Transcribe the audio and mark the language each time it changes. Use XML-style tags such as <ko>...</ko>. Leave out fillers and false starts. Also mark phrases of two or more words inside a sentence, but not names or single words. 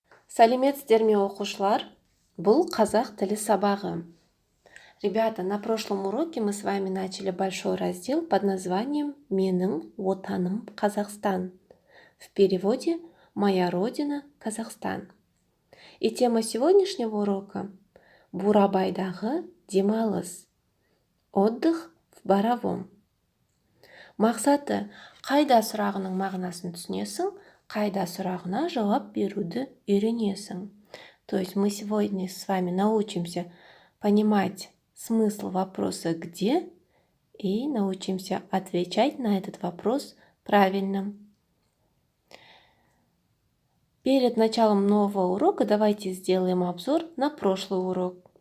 <kk>Сәлеметсіздер ме, оқушылар? Бұл қазақ тілі сабағы.</kk> <ru>Ребята, на прошлом уроке мы с вами начали большой раздел под названием</ru> <kk>«Менің отаным Казахстан».</kk> <ru>В переводе «Моя родина Казахстан». И тема сегодняшнего урока –</ru> <kk>Бурабайдағы демалыс.</kk> <ru>Отдых в Боровом.</ru> <kk>Мақсаты қайда сұрағының мағынасын түсінесің, қайда сұрағына жауап беруді үйренесің.</kk> <ru>То есть мы сегодня с вами научимся понимать смысл вопроса «где» и научимся отвечать на этот вопрос правильно. Перед началом нового урока давайте сделаем обзор на прошлый урок.</ru>